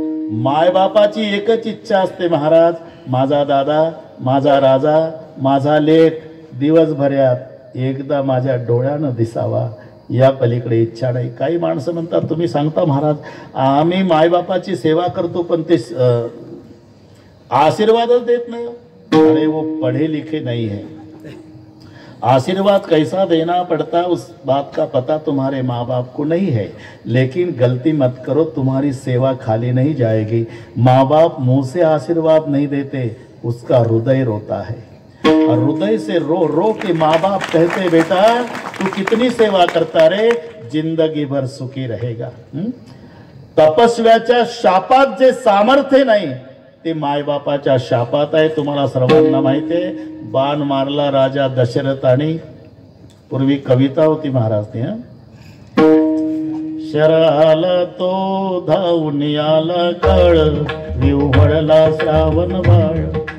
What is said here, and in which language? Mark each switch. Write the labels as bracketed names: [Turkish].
[Marathi] मायबापाची एकच इच्छा असते महाराज, माझा दादा, माझा राजा, माझा लेक दिवसभरात एकदा माझ्या डोळ्यानं दिसावा. या पलीकडे इच्छा नाही. काही माणसं म्हणतात, तुम्ही सांगता महाराज आम्ही मायबापाची सेवा करतो पण ते आशीर्वादच देत नाही. [Hindi] अरे वो पढ़े लिखे नहीं है. आशीर्वाद कैसा देना पड़ता उस बात का पता तुम्हारे माँ बाप को नहीं है. लेकिन गलती मत करो, तुम्हारी सेवा खाली नहीं जाएगी. माँ बाप मुंह से आशीर्वाद नहीं देते, उसका हृदय रोता है. और हृदय से रो रो के माँ बाप कहते बेटा तू कितनी सेवा करता रे, जिंदगी भर सुखी रहेगा. [Marathi] तपस्व्याच्या शापात जे सामर्थ्य नाही ते मायबापाच्या शापात आहे. तुम्हाला सर्वांना माहिती आहे, बाण मारला राजा दशरथाने. पूर्वी कविता होती महाराजनी. शराला तो धावून आला काळ, विव्हळला श्रावण बाळ.